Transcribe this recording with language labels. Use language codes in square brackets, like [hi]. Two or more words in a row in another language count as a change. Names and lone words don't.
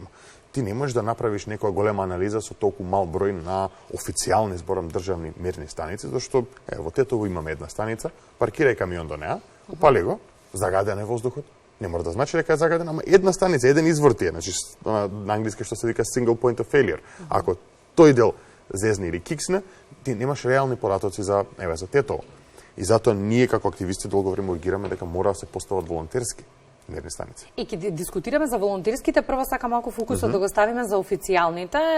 [mk] Ти не можеш да направиш некоја голема анализа со толку мал број на официјални, зборам, државни мерни станици, зашто во Тетово имаме една станица, паркирај камион до неа, упали го, загаден е воздухот. Не мора да значи дека е загаден, ама една станица, еден извор ти е, значи на англиски што се вика [en] single point of failure. [mk] Ако тој дел зезне или киксне, ти немаш реални податоци за Тетово. И затоа ние како активисти долго време ургираме дека мора да се постават волонтерски мерни станици. И ќе дискутираме за волонтерските, прво сака малку фокусот да го ставиме за официјалните.